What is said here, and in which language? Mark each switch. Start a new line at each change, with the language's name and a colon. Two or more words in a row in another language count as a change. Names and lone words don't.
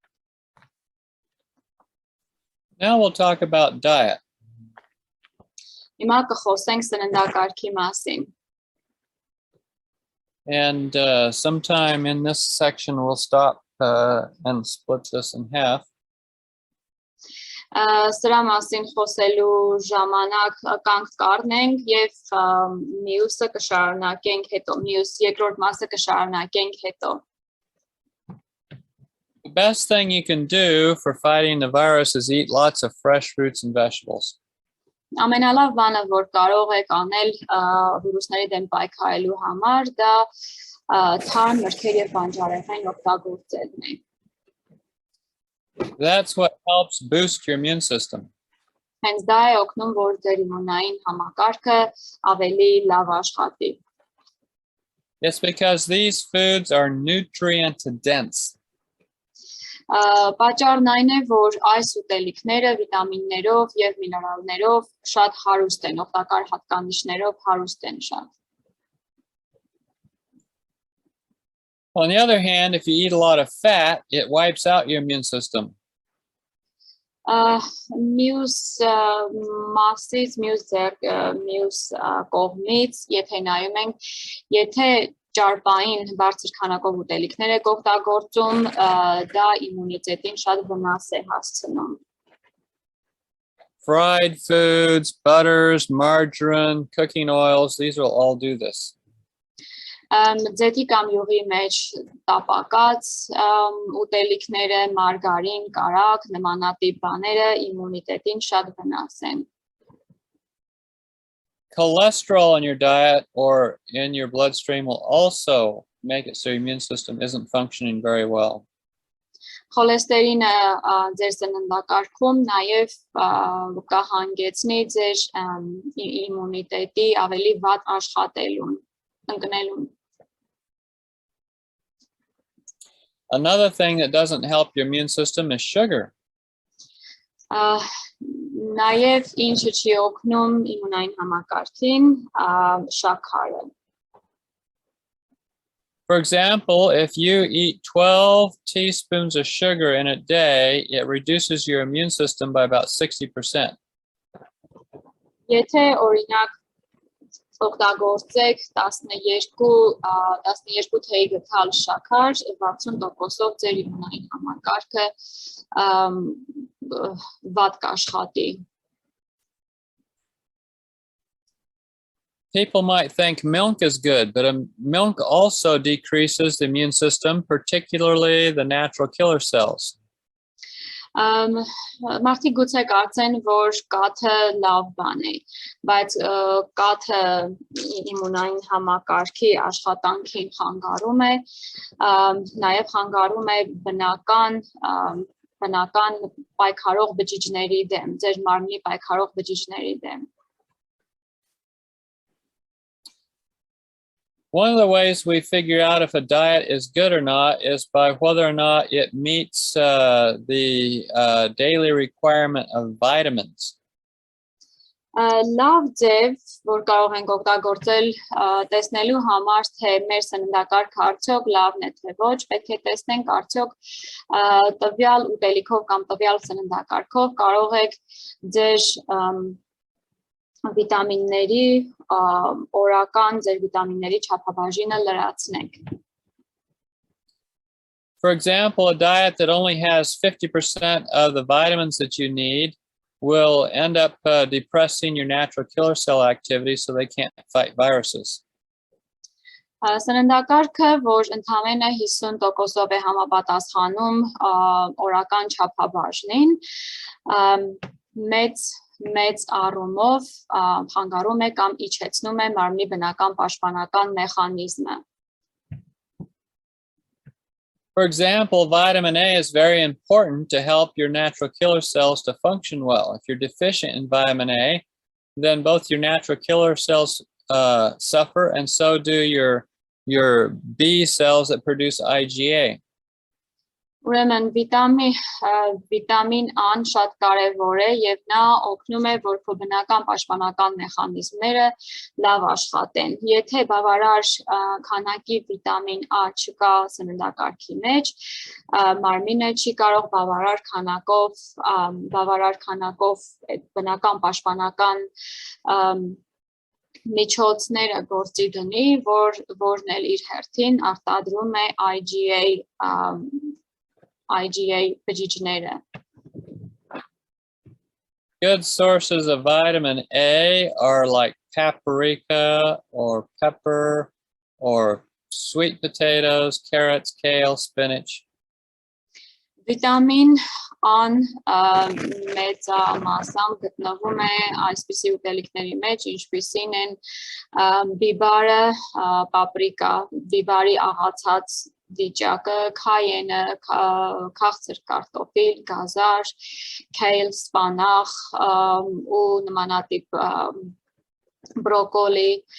English: Now we'll talk about diet.
Armenian: Հիմա կխոսենք սննդակարգի մասին։
English: And sometime in this section, we'll stop and split this in half.
Armenian: Սրա մասին խոսելու ժամանակ կանք կառնենք եւ մյուսը կշարունակենք հետո, երկրորդ մասը կշարունակենք հետո։
English: The best thing you can do for fighting the virus is eat lots of fresh fruits and vegetables.
Armenian: Ամենալավ բանը, որ կարող եք անել վիրուսների դեմ պայքարելու համար, դա թարմ մրգեր եւ բանջարեղեն օգտագործելն է։
English: That's what helps boost your immune system.
Armenian: Հենց դա է օգնում, որ ձեր իմունային համակարգը ավելի լավ աշխատի։
English: It's because these foods are nutrient dense.
Armenian: Պատճառն այն է, որ այս ուտելիքները վիտամիններով եւ միներալներով շատ հարուստ են, օգտակար հատկանիշներով հարուստ են շատ։
English: On the other hand, if you eat a lot of fat, it wipes out your immune system.
Armenian: Մյուս մասից, մյուս կողմից, եթե նայում ենք, եթե ճարպային բարձր քանակով ուտելիքներ եք օգտագործում, դա իմունիտետին շատ վնաս է հասցնում։
English: Fried foods, butters, margarine, cooking oils, these will all do this.
Armenian: Ձեթի կամ յուղի մեջ տապակած ուտելիքները, մարգարին, կարագ, նմանատիպ բաները իմունիտետին շատ վնաս են։
English: Cholesterol in your diet or in your bloodstream will also make it so your immune system isn't functioning very well.
Armenian: Խոլեստերինը ձեր սննդակարգում նաև կհանգեցնի ձեր իմունիտետի ավելի վատ աշխատելուն, ընկնելուն։
English: Another thing that doesn't help your immune system is sugar.
Armenian: Նաև ինչը չի օգնում իմունային համակարգին, շաքարը։
English: For example, if you eat 12 teaspoons of sugar in a day, it reduces your immune system by about 60%.
Armenian: Եթե օրինակ օգտագործեք 12 թեյ գթալ շաքար, 60%-ով ձեր իմունային համակարգը վատ կաշխատի։
English: People might think milk is good, but milk also decreases the immune system, particularly the natural killer cells.
Armenian: Մարդիկ գուցե կարծեն, որ կաթը լավ բան է, բայց կաթը իմունային համակարգի աշխատանքին խանգարում է, նաև խանգարում է բնական բնական պայքարող բջիջների դեմ, ձեր մարմնի պայքարող բջիջների դեմ։
English: One of the ways we figure out if a diet is good or not is by whether or not it meets the daily requirement of vitamins.
Armenian: Լավ ձև, որ կարող ենք օգտագործել տեսնելու համար, թե մեր սննդակարգը արդյոք լավն է, թե ոչ, պետք է տեսնենք արդյոք տվյալ ուտելիքով կամ տվյալ սննդակարգով կարող եք ձեր վիտամինների օրական ձեր վիտամինների չափաբաժինը լրացնեք։
English: For example, a diet that only has 50% of the vitamins that you need will end up depressing your natural killer cell activity so they can't fight viruses.
Armenian: Սննդակարգը, որ ընդամենը 50%-ով է համապատասխանում օրական չափաբաժնին, մեծ առումով խանգարում է կամ իջեցնում է մարմնի բնական պաշտպանական մեխանիզմը։
English: For example, vitamin A is very important to help your natural killer cells to function well. If you're deficient in vitamin A, then both your natural killer cells suffer, and so do your B cells that produce IgA.
Armenian: Ուրեմն վիտամին A-ն շատ կարևոր է եւ նա օգնում է, որ քո բնական պաշտպանական մեխանիզմները լավ աշխատեն։ Եթե բավարար քանակի վիտամին A չկա սննդակարգի մեջ, մարմինը չի կարող բավարար քանակով այդ բնական պաշտպանական միջոցները գործի դնի, որն էլ իր հերթին արտադրում է IgA բջիջները։
English: Good sources of vitamin A are like paprika or pepper or sweet potatoes, carrots, kale, spinach.
Armenian: Վիտամին A-ն մեծամասամբ գտնվում է այսպիսի ուտելիքների մեջ, ինչպիսին են բիբարը, պապրիկա, բիբարի աղացած վիճակը, քայենը, քաղցր կարտոֆիլ, գազար, քեյլ, սպանախ ու նմանատիպ բրոկոլի։